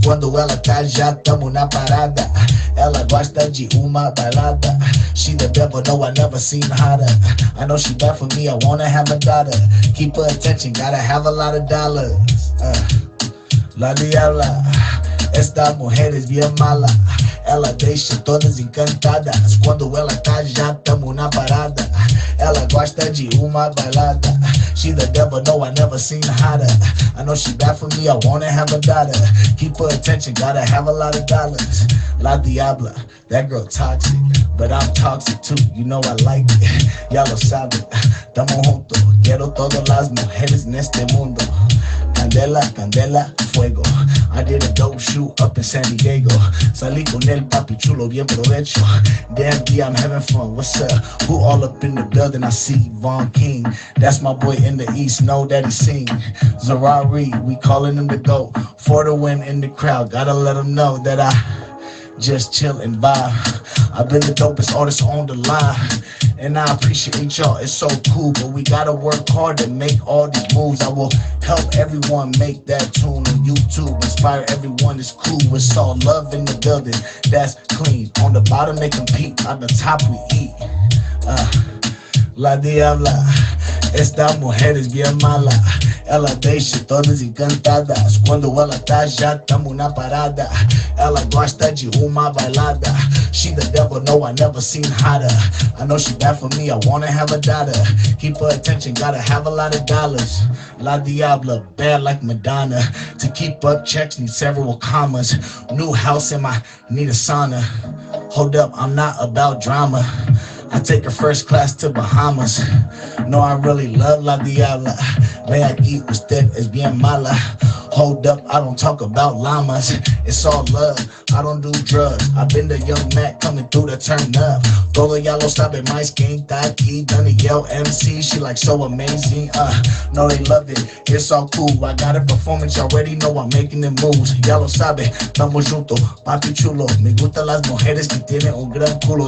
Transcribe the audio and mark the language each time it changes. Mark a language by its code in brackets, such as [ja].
[pt] Quando ela tá, já tamo na parada. Ela gosta de uma balada. [en] She the devil, no, I never seen hotter. I know she bad for me, I wanna have a daughter. Keep her attention, gotta have a lot of dollars. [es] La Diabla. Esta mujer es bien mala. [pt] Ela deixa todas encantadas. Quando ela tá, já tamo na parada. Ela gosta de uma bailada. [en] She the devil, no, I never seen hotter. I know she bad for me, I wanna have a daughter. Keep her attention, gotta have a lot of dollars. La Diabla, that girl toxic, but I'm toxic too, you know I like it. [es] Ya lo saben, tamo juntos. Quiero todas las mujeres en este mundo. Candela, candela, fuego. [en] I did a dope shoot up in San Diego. [es] Salí con el papi chulo, bien provecho. [en] Damn, yeah, I'm having fun. What's up? Who all up in the building? I see Von King. That's my boy in the East. Know that he sing. Zarari, we calling him the GOAT. For the win in the crowd. Gotta let him know that I just chill and vibe. I've been the dopest artist on the line. And I appreciate y'all, it's so cool. But we gotta work hard to make all these moves. I will help everyone make that tune on YouTube. Inspire everyone, it's cool. It's all love in the building, that's clean. On the bottom they compete, on the top we eat. [es] La Diabla, esta mujer es bien mala. [pt] Ela deixa todas encantadas. Quando ela tá, já tamo na parada. Ela gosta de uma bailada. [en] She the devil, no, I never seen hotter. I know she bad for me, I wanna have a daughter. Keep her attention, gotta have a lot of dollars. La Diabla, bad like Madonna. To keep up checks, need several commas. New house in my, need a sauna. Hold up, I'm not about drama. I take her first class to Bahamas. No, I really love La Diabla. [es] Ve aquí, usted es bien mala. [en] Hold up, I don't talk about llamas. It's all love, I don't do drugs. I've been the young Mac coming through the turn up. [es] Todo ya lo sabe, [en] my skin [es] está aquí. [en] Done yell MC, she like so amazing. No, they love it, it's all cool. I got a performance, you already know I'm making the moves. [es] Ya lo sabe, estamos juntos, papi chulo. Me gustan las mujeres que tienen un gran culo.